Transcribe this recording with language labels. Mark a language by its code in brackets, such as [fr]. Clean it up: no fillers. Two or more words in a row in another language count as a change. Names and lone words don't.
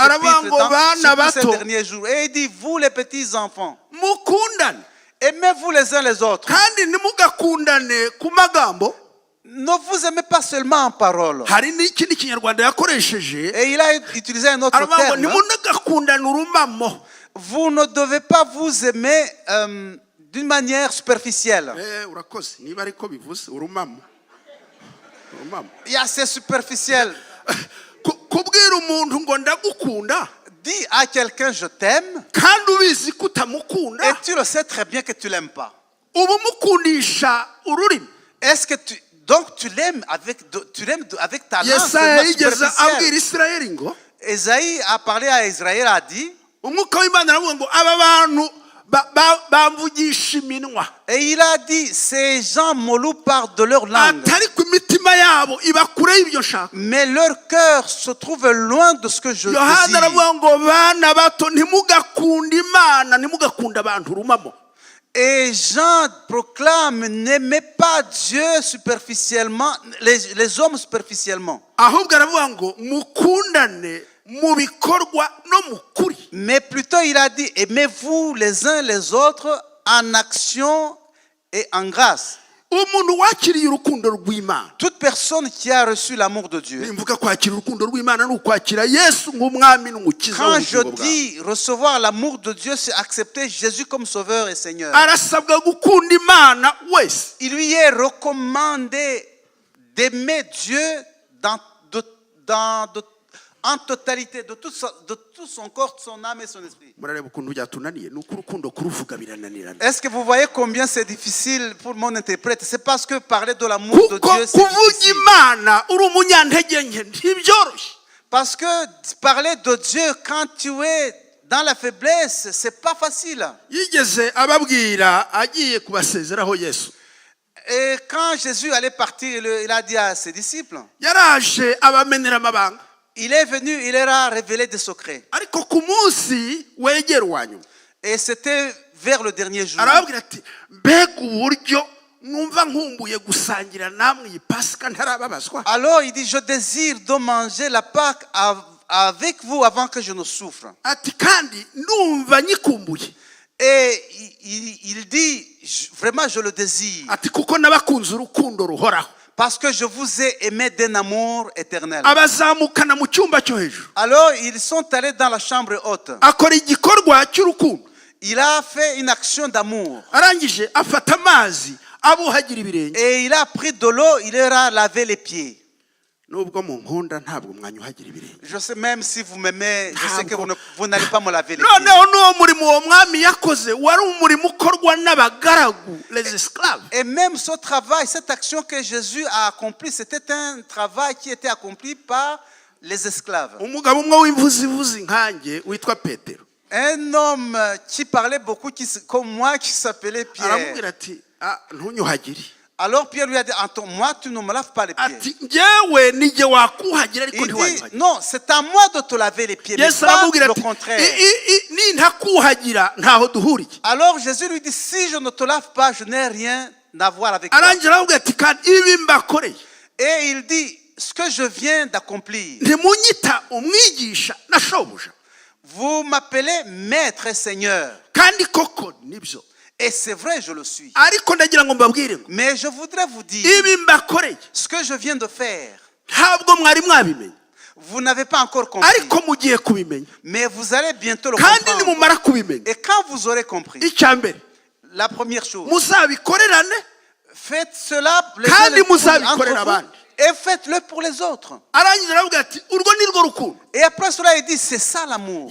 [rw] Aravuga [fr] épîtres [rw] ngo bana [fr] dans ces [rw] bato. [fr] derniers jours. Et il dit, vous les petits enfants, [rw] mukundane [fr] aimez-vous les uns les autres. [rw] kandi ntimugakundane ku magambo. [fr] Ne vous aimez pas seulement en parole. [rw] hari n'ikindi kinyarwanda yakoresheje. [fr] Et il a utilisé un autre [rw] aravuga ngo [fr] terme. [rw] ntimugakundane urumamo. [fr] Vous ne devez pas vous aimer d'une manière superficielle. [rw] urakoze niba ariko bivuze urumamo. [fr] Il y a ces superficiels. [rw] kubwira umuntu ngo ndagukunda. [fr] Dis à quelqu'un je t'aime [rw] kandi ubizi ko utamukunda. [fr] et tu le sais très bien que tu l'aimes pas. [rw] uba umukundisha ururimi. [fr] Est-ce que tu l'aimes avec ta langue [rw] Yesaya [fr] seulement [rw] yigeze abwira [fr] superficielle? [rw] Isirayeli ngo [fr] Esaïe a parlé à Israël, a dit, [rw] umwuka w'Imana aravuga ngo aba bantu bamvugisha iminwa [fr] Et il a dit, ces gens m'olou parlent de leur langue, [rw] atari ku mitima yabo iba kure y'ibyo nshaka. [fr] mais leur cœur se trouve loin de ce que je [rw] Yohana [fr] désire. [rw] aravuga ngo bana bato ntimugakunde imana ntimugakunde abantu rumamo. [fr] Et Jean proclame, n'aimez pas Dieu superficiellement, les hommes superficiellement, [rw] Ahubwo aravuga ngo mukundane mu bikorwa no mu kuri. [fr] mais plutôt il a dit, aimez-vous les uns les autres en action et en grâce. [rw] Umuntu wakiriye urukundo rw'Imana, [fr] Toute personne qui a reçu l'amour de Dieu, [rw] nimvuga kwakira urukundo rw'Imana ni ukwakira Yesu nk'umwami n'umukiza [fr] quand je [rw] w'ubugingo bwawe. [fr] dis recevoir l'amour de Dieu, c'est accepter Jésus comme sauveur et Seigneur. [rw] Arasabwa gukunda Imana wese. [fr] Il lui est recommandé d'aimer Dieu en totalité, de tout son corps, son âme et son esprit. [rw] Murareba ukuntu byatunaniye, ni uko urukundo kuruvuga birananirana. [fr] Est-ce que vous voyez combien c'est difficile pour mon interprète? C'est parce que parler de l'amour de [rw] Kuko [fr] Dieu, c'est [rw] kuvuga [fr] difficile. [rw] Imana uri umunyantege nke ntibyoroshye. [fr] Parce que parler de Dieu quand tu es dans la faiblesse, c'est pas facile. [rw] Yigeze ababwira agiye kubasezeraho Yesu. [fr] Et quand Jésus allait partir, il a dit à ses disciples, [rw] Yaraje abamenera amabanga. [fr] il est venu, il leur a révélé des secrets. [rw] Ariko ku munsi wegera uwanyuma [fr] Et c'était vers le dernier jour. [rw] arababwira ati mbega uburyo numva nkumbuye gusangira namwe iyi Pasika ntarababazwa. [fr] Alors il dit, je désire de manger la Pâque avec vous avant que je ne souffre. [rw] Ati kandi ndumva nyikumbuye. [fr] Et il dit, vraiment je le désire. [rw] Ati kuko nabakunze urukundo ruhoraho. [fr] Parce que je vous ai aimé d'un amour éternel. [rw] Abazamukana mu cyumba cyo hejuru. [fr] Alors ils sont allés dans la chambre haute. [rw] Akora igikorwa cy'urukundo. [fr] Il a fait une action d'amour. [rw] Arangije afata amazi abuhagira ibirenge. [fr] Et il a pris de l'eau, il leur a lavé les pieds. [rw] Nubwo mu nkunda ntabwo mwanyuhagira ibirenge. [fr] Je sais même si vous m'aimez, je sais que vous n'allez pas me laver les [rw] Noneho [fr] pieds. [rw] n'uwo murimo uwo mwami yakoze wari umurimo ukorwa n'abagaragu, [fr] les esclaves. Et même ce travail, cette action que Jésus a accomplie, c'était un travail qui était accompli par les esclaves. [rw] Umugabo umwe w'imvuzivuzi nkanjye witwa Petero [fr] Un homme qui parlait beaucoup, comme moi, qui s'appelait Pierre. [rw] aramubwira ati ntunyuhagire. [fr] Alors Pierre lui a dit, moi tu ne me laves pas les pieds. [rw] Ati njyewe nijye wakuhagira ariko [fr] Il dit, [rw] ntiwanyuhagire. [fr] non, c'est à moi de te laver les pieds, mais [rw] Yesu [fr] pas [rw] aramubwira [fr] le [rw] ati [fr] contraire. [rw] nintakuhagira ntaho duhuriye. [fr] Alors Jésus lui dit, si je ne te lave pas, je n'ai rien à voir avec toi. [rw] Arangira aramubwira ati kandi ibi mbakoreye [fr] Et il dit, ce que je viens d'accomplir, [rw] ntimunyita umwigisha na shobuja. [fr] vous m'appelez maître et seigneur. [rw] Kandi koko nibyo. [fr] Et c'est vrai, je le suis. [rw] Ariko ndagira ngo mbabwire ngo [fr] Mais je voudrais vous dire, [rw] ibi mbakoreye [fr] ce que je viens de faire, [rw] ntabwo mwari mwabimenye [fr] vous n'avez pas encore compris. [rw] ariko mugiye kubimenya. [fr] Mais vous allez bientôt le [rw] Kandi [fr] comprendre. [rw] nimumara kubimenya [fr] Et quand vous aurez compris, [rw] icya mbere [fr] la première chose, [rw] muzabikorerane [fr] faites cela les [rw] Kandi [fr] uns les autres [rw] muzabikorera [fr] entre vous, [rw] abandi. [fr] et faites-le pour les autres. [rw] arangiza aravuga ati urwo ni rwo rukundo. [fr] Et après cela, il dit, c'est ça l'amour.